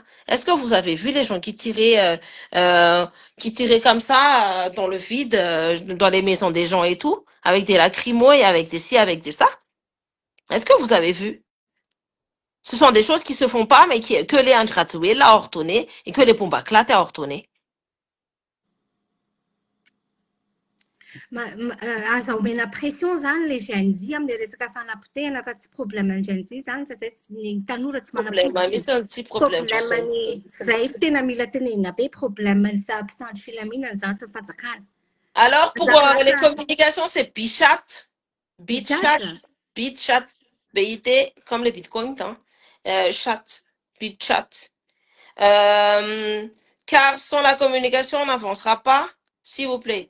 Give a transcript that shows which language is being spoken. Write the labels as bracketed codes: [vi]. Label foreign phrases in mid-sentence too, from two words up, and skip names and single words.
[fr] Est-ce que vous avez vu les gens qui tiraient comme ça dans le vide, dans les maisons des gens et tout, avec des lacrymos et avec des ci, avec des ça? Est-ce que vous avez vu? Ce sont des choses qui se font pas, mais que les Andratsuela ont ordonné et que les Bombaclat ont ordonné. [mg] azo omena pression zany le Gen Z amin'ny resaka fanapotehana fa tsy problème Gen Z zany fa zay ny tanora tsy problème zay tena mila tenenina be problème ny mpitandro filaminana zany sy fanjakana. [fr] Alors pour les communications c'est Bichat, BIT comme les bitcoins, hein. Chat, Bichat. Car sans la communication on n'avancera pas, s'il vous plaît.